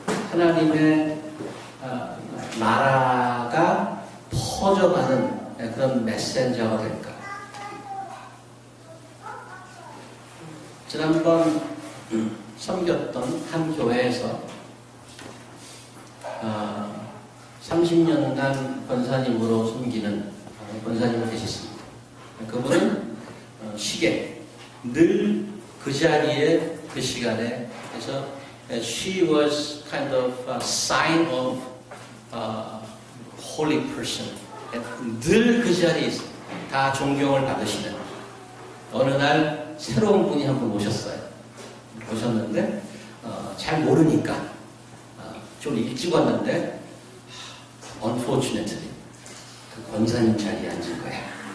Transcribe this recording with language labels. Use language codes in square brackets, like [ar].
[ko] 하나님의 나라가 퍼져가는 그런 메신저가 될까? 지난번 섬겼던 한 교회에서 30년간 권사님으로 섬기는 권사님이 계셨습니다. 그분은 시계, 늘 그 자리에 그 시간에 그래서 [en] she was kind of a sign of holy person. [ko] 늘 그 자리에 있어요. 다 존경을 받으시는 어느 날 새로운 분이 한 분 오셨는데 잘 모르니까 좀 일찍 왔는데 unfortunately 그 권사님 자리에 앉을 거야.